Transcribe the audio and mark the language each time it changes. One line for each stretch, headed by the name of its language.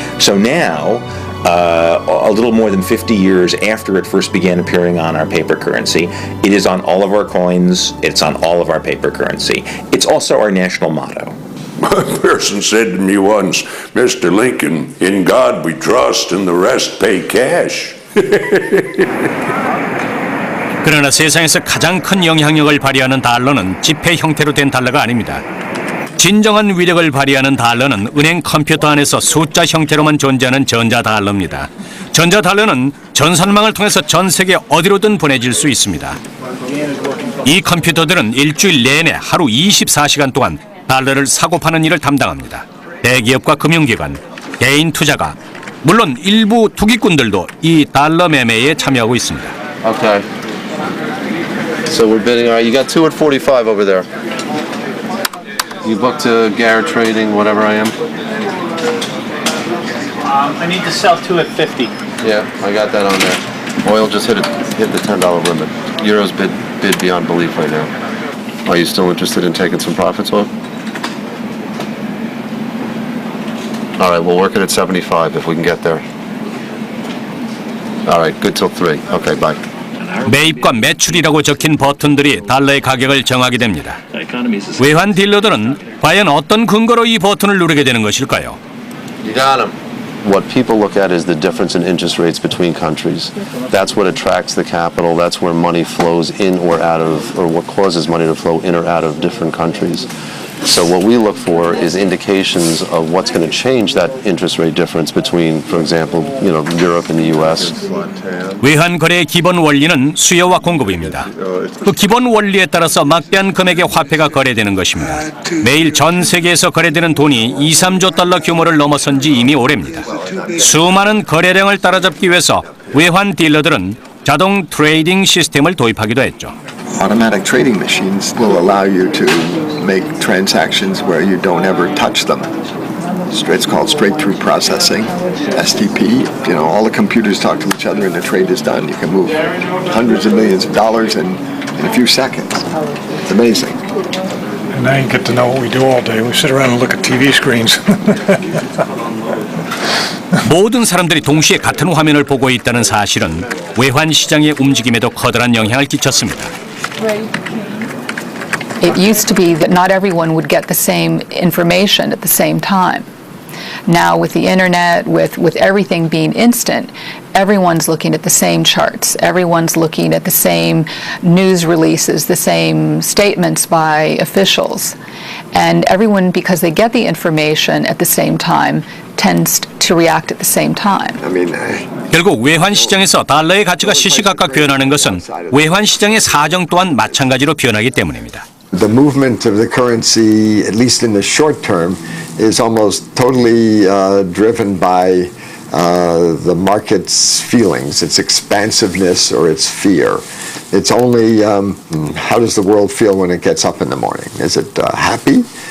English: So now, a little more than 50 years after it first began appearing on our paper currency, it is on all of our coins, it's on all of our paper currency. It's also our national motto. One person said to me once, Mr. Lincoln, in God we trust and the rest pay cash.
Korean: 그러나 세상에서 가장 큰 영향력을 발휘하는 달러는 지폐 형태로 된 달러가 아닙니다. 진정한 위력을 발휘하는 달러는 은행 컴퓨터 안에서 숫자 형태로만 존재하는 전자달러입니다. 전자달러는 전산망을 통해서 전 세계 어디로든 보내질 수 있습니다. 이 컴퓨터들은 일주일 내내 하루 24시간 동안 달러를 사고 파는 일을 담당합니다. 대기업과 금융기관, 개인 투자가, 물론 일부 투기꾼들도 이 달러 매매에 참여하고 있습니다.
English: Okay. So we're bidding. All right, you got 2 at 45 over there. You booked to Garrett Trading, whatever I am. I need to sell 2 at 50. Yeah, I got that on there. Oil just hit the $10 limit. Euros bid beyond belief right now. Are you still interested in taking some profits off? All right, we'll work it at 75 if we can get there. All right, good till 3. Okay, bye.
Korean: 매입과 매출이라고 적힌 버튼들이 달러의 가격을 정하게 됩니다. 외환 딜러들은 과연 어떤 근거로 이 버튼을 누르게 되는 것일까요?
English: You got him. What people look at is the difference in interest rates between countries. That's what attracts the capital. That's where money flows in or out of, or what causes money to flow in or out of different countries. So what we look for is indications of what's going to change that interest rate difference between, for example, Europe and the U.S.
Korean: 외환 거래의 기본 원리는 수요와 공급입니다. 그 기본 원리에 따라서 막대한 금액의 화폐가 거래되는 것입니다. 매일 전 세계에서 거래되는 돈이 2, 3조 달러 규모를 넘어선 지 이미 오래입니다. 수많은 거래량을 따라잡기 위해서 외환 딜러들은 자동 트레이딩 시스템을 도입하기도 했죠.
English: Automatic trading machines will allow you to make transactions where you don't ever touch them. It's called straight-through processing, STP. All the computers talk to each other and the trade is done. You can move hundreds of millions of dollars in a few seconds. It's amazing. And I get to know what we do all day. We sit around and look at TV screens.
Korean: 모든 사람들이 동시에 같은 화면을 보고 있다는 사실은 외환 시장의 움직임에도 커다란 영향을 끼쳤습니다.
English: It used to be that not everyone would get the same information at the same time. Now with the internet, with everything being instant, everyone's looking at the same charts. Everyone's looking at the same news releases, the same statements by officials. And everyone, because they get the information at the same time, tends to react at the same time.
Korean: 결국 외환 시장에서 달러의 가치가 시시각각 변하는 것은 외환 시장의 사정 또한 마찬가지로 변하기 때문입니다.
English: The movement of the currency, at least in the short term, is almost totally driven by the market's feelings, its expansiveness or its fear. It's only how does the world feel when it gets up in the morning? Is it happy?